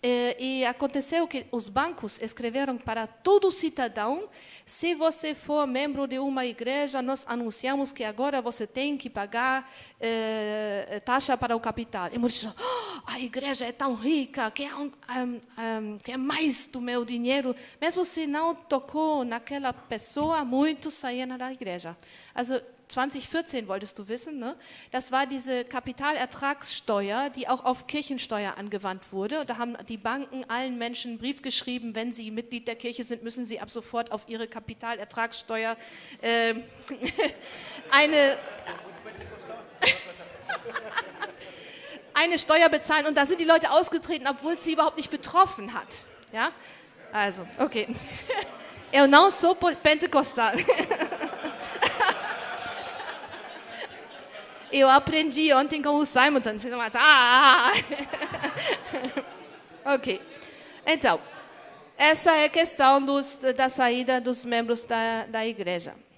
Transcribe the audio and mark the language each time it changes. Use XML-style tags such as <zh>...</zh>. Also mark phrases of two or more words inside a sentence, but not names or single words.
<pt>E aconteceu que os bancos escreveram para todo cidadão: se você for membro de uma igreja, nós anunciamos que agora você tem que pagar taxa para o capital. E muitos dizem: a igreja é tão rica, quer mais do meu dinheiro. Mesmo se não tocou naquela pessoa, muitos saíram da igreja.</pt> <de>Also, 2014 wolltest du wissen, ne? Das war diese Kapitalertragssteuer, die auch auf Kirchensteuer angewandt wurde. Und da haben die Banken allen Menschen einen Brief geschrieben: wenn sie Mitglied der Kirche sind, müssen sie ab sofort auf ihre Kapitalertragssteuer eine Steuer bezahlen. Und da sind die Leute ausgetreten, obwohl es sie überhaupt nicht betroffen hat. Ja? Also,</de> <pt>okay. Eu não sou pentecostal. Eu aprendi ontem com o Simon, fiz mais. Ok. Então, essa é a questão da saída dos membros da igreja.</pt>